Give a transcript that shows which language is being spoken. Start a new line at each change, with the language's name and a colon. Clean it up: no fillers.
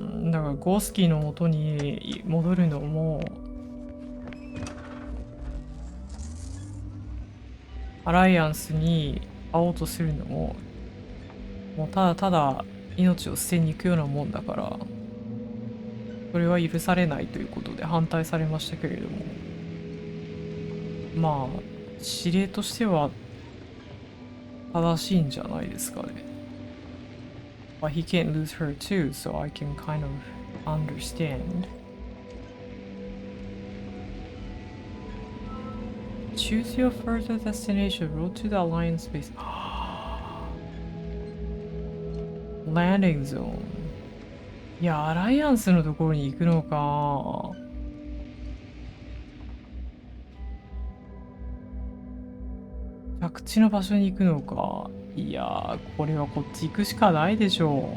Japanese: だからゴースキーの元に戻るのもアライアンスに会おうとするのももうただただ命を捨てに行くようなもんだからそれは許されないということで反対されましたけれどもまあ指令としては正しいんじゃないですかね。
English: But he can't lose her too, so I can kind of understand. Choose your further destination. Road to the Alliance base. Landing zone.
Japanese: いや、アライアンスのところに行くのか。着地の場所に行くのか。いやー、これはこっち行くしかないでしょう。